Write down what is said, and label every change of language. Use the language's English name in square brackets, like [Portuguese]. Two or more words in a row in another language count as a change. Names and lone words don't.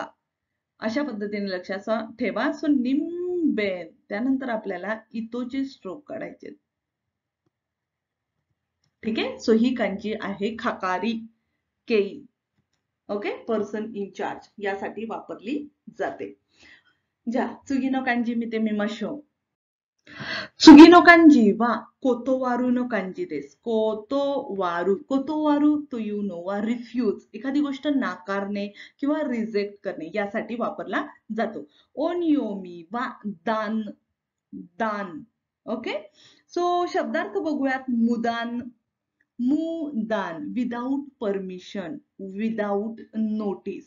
[Marathi] अशा पद्धतीने लक्षात ठेवा. सो निंबेन, त्यानंतर आपल्याला इतोचे स्ट्रोक काढायचे. ठीक आहे. सो ही कांजी आहे [Japanese] 係 けい. [Marathi] ओके. [English] person in charge [Marathi] यासाठी वापरली जाते. [Japanese] じゃ次の漢字見てみましょう. 次の漢字は断の漢字です。 [Marathi] 断るというのは refuse एखादी गोष्ट नाकारणे किंवा रिजेक्ट करणे यासाठी वापरला जातो. [Japanese] 音読みは断. ओके. [Marathi] सो शब्दार्थ बघूयात. [English] मुदान without permission, without notice.